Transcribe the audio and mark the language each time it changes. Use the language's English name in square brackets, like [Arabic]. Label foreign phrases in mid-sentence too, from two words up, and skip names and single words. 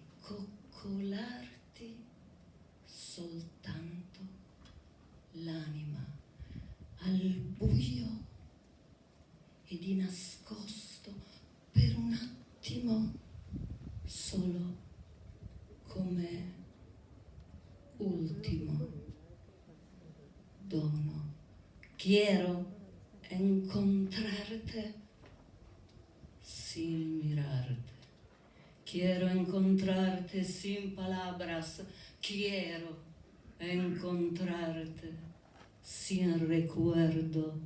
[Italian] coccolarti soltanto l'anima al buio e di nascosto per un attimo solo come ultimo dono. [Spanish] Quiero encontrarte sin mirarte. Quiero encontrarte sin palabras. Quiero encontrarte sin recuerdo.